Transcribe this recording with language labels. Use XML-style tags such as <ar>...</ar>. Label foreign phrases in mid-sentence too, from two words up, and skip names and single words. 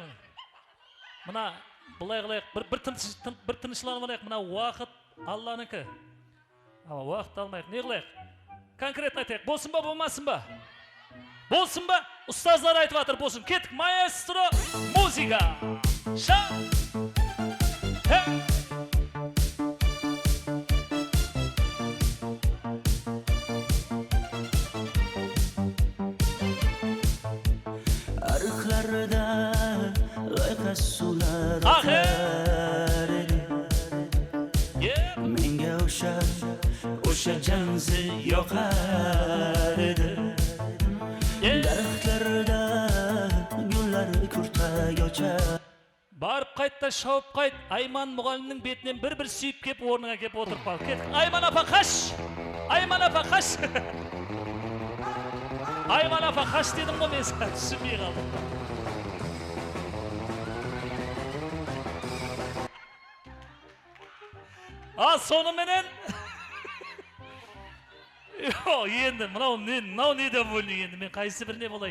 <kk>Мына, бұлай қылайық, бір тынышланып алайық. Мына уақыт Алланыкі. Уақыт алмайық. Не қылайық? Конкретно айтайық. Болсын ба, болмасын ба? Болсын ба? Ұстазлар айтып атыр, болсын. Кеттік, маэстро, музыка. Ша!</kk> <uz>Arıqlarda ayqas sular oqar edi. Menga o'sha janzi yoqar edi. Daraxtlarda gullar kurtay ochar.</uz> <kk>Барып қайтта шауып қайт, Айман мұғалімнің бетінен бір сүйіп кеп орныңа кеп отырып қал. Кеттік, Айман апа қаш! Айман апа қаш! Айман апа қаш дедім ғой мен саған, түсінбей қалдым. Сонымен енді мынау не довольный енді мен қайсы біріне болайын.</kk>